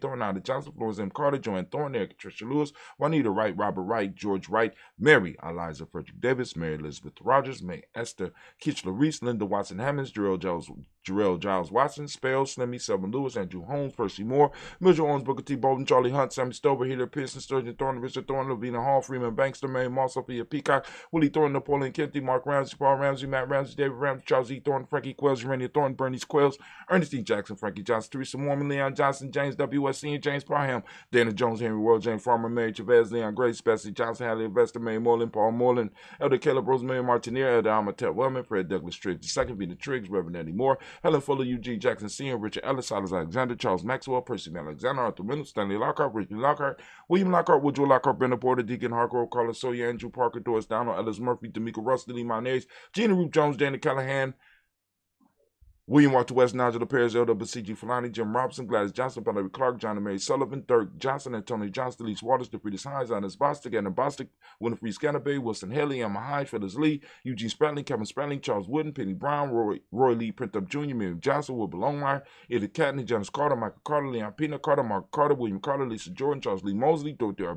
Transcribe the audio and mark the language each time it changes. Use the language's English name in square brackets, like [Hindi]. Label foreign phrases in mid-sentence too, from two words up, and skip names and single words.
[English] Thornton, Ida Johnson, Florence M. Carter, Joanne Thornton, Eric Tricia Lewis, Juanita Wright, Robert Wright, George Wright, Mary Eliza Frederick Davis, Mary Elizabeth Rogers, May Esther Kitchler Reese, Linda Watson Hammonds, Jarrell Giles Watson, Spell, Slimmy, Selvin Lewis, Andrew Holmes, Percy Moore, Mildred Owens, Booker T. Bolden, Charlie Hunt, Sammy Stover, Healer Pearson, Sturgeon Thornton, Richard Thornton, Lavina Hall, Freeman Bankster, Mary Moss, Sophia Peacock, William Willie Thornton, Napoleon Kennedy, Mark Ramsey, Paul Ramsey, Matt Ramsey, David Ramsey, Charles E. Thornton, Frankie Quells, Urania Thornton, Bernice Quells, Ernestine Jackson, Frankie Johnson, Teresa Mormon, Leon Johnson, James W.S. Sr., James Parham, Dana Jones, Henry World, James Farmer, Mary Chavez, Leon Grace, Bessie Johnson, Hadley Investor, Mary Moreland, Paul Moreland, Elder Caleb Rosemary Martinier, Elder Almatet Wellman, Fred Douglas Triggs, II, Peter Triggs, Reverend Eddie Moore, Helen Fuller, Eugene Jackson Sr., Richard Ellis, Silas Alexander, Charles Maxwell, Percy Alexander, Arthur Reynolds, Stanley Lockhart, Richard Lockhart, William Lockhart, Woodrow Lockhart, Brenda Porter, Deacon Hargrove, Carlos Sawyer, Andrew Parker, Doris Donald, Ellis Murphy, D'Amico Russ, Lee Monez, Gina Ruth Jones, Danny Callahan, William Walter West, Nigel Perez, Elder Basiji Fulani, Jim Robinson, Gladys Johnson, Valerie Clark, John and Mary Sullivan, Dirk Johnson, Antonio Johnson, Elise Waters, DeFridas Hines, Anna Bostic, Anna Bostic, Winifred Scanabay, Wilson Haley, Emma Hyde, Phyllis Lee, Eugene Spratling, Kevin Spratling, Charles Wooden, Penny Brown, Roy Lee, Printup Jr., Miriam Johnson, Wilbur Longmire, Edith Catney, Jonas Carter, Michael Carter, Leon Pena Carter, Mark Carter, William Carter, Lisa Jordan, Charles Lee Mosley, Dorothy R.